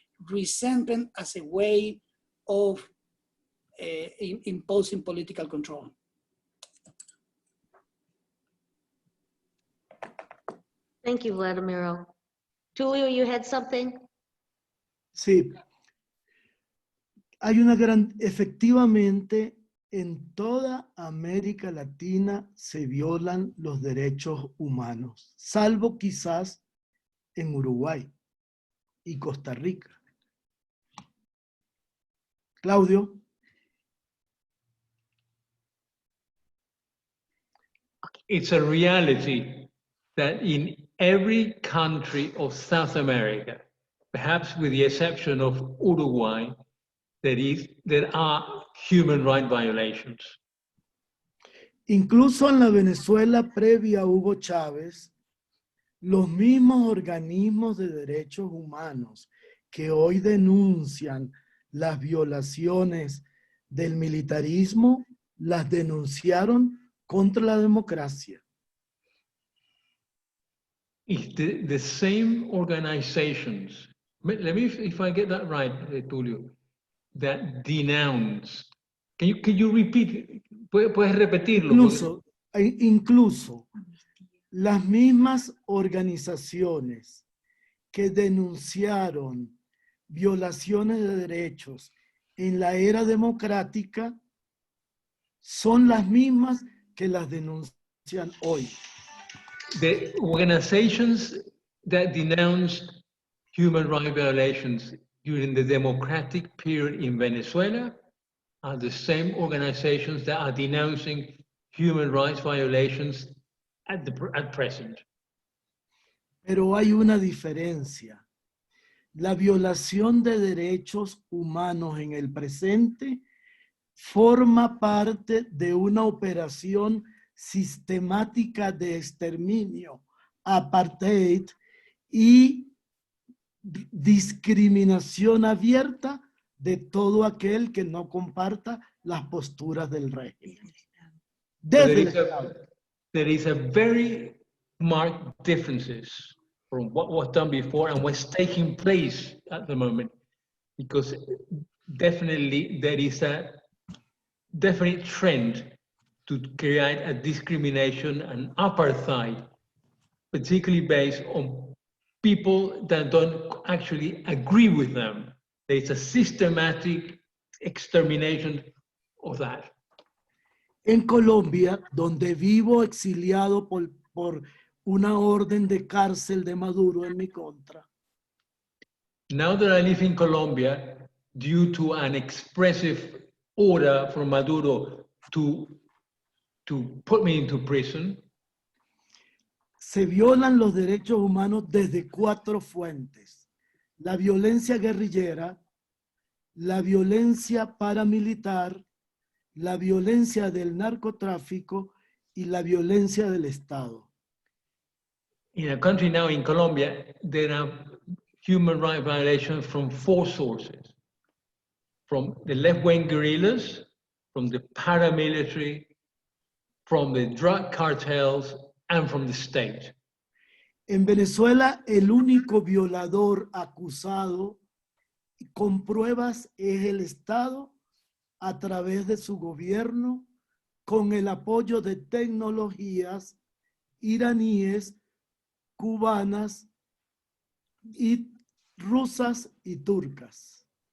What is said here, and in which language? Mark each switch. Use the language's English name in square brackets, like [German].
[English] Resentment as a way of imposing political control. Thank you, Vladimiro. Tulio, you had something? [Spanish] Sí. Hay efectivamente, en toda América Latina se violan los derechos humanos, salvo quizás en Uruguay y Costa Rica. Claudio. [English] It's a reality that in every country of South America, perhaps with the exception of Uruguay, there are human rights violations. [Spanish] Incluso en la Venezuela previa a Hugo Chávez, los mismos organismos de derechos humanos que hoy denuncian las violaciones del militarismo, las denunciaron contra la democracia. [English] It's the same organizations, let me, if I get that right, Tulio, that denounce. Can you repeat? [Spanish] ¿Puedes repetirlo? Incluso las mismas organizaciones que denunciaron violaciones de derechos en la era democrática son las mismas que las denuncian hoy. [English] The organizations that denounced human rights violations during the democratic period in Venezuela are the same organizations that are denouncing human rights violations at present. [Spanish] Pero hay una diferencia. La violación de derechos humanos en el presente forma parte de una operación sistemática de exterminio, apartheid y discriminación abierta de todo aquel que no comparta las posturas del régimen. Desde el Estado. [English] There is a very marked differences from what was done before and what's taking place at the moment, because definitely there is a definite trend to create a discrimination and apartheid, particularly based on people that don't actually agree with them. There is a systematic extermination of that. [Spanish] En Colombia, donde vivo exiliado por una orden de cárcel de Maduro en mi contra, [English] Now that I live in Colombia, due to an expressive order from Maduro to put me into prison, [Spanish] se violan los derechos humanos desde 4 fuentes: la violencia guerrillera, la violencia paramilitar, la violencia del narcotráfico y la violencia del Estado. [English] in a country now in Colombia, there are human rights violations from 4 sources: from the left-wing guerrillas, from the paramilitary, from the drug cartels, and from the state. [Spanish] En Venezuela, el único violador acusado con pruebas es el Estado a través de su gobierno, con el apoyo de tecnologías iraníes, cubanas, y rusas y turcas.